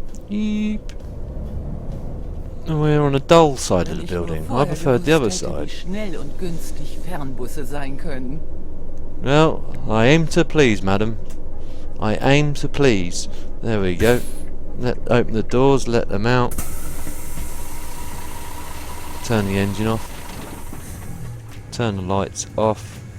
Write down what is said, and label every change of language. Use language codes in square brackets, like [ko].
[en] Yeep. We're on a dull side of the building. I preferred the other side. [de] Schnell und günstig Fernbusse sein können. [en] Well, I aim to please, madam. I aim to please. There we go. Open the doors, let them out. Turn the engine off. Turn the lights off.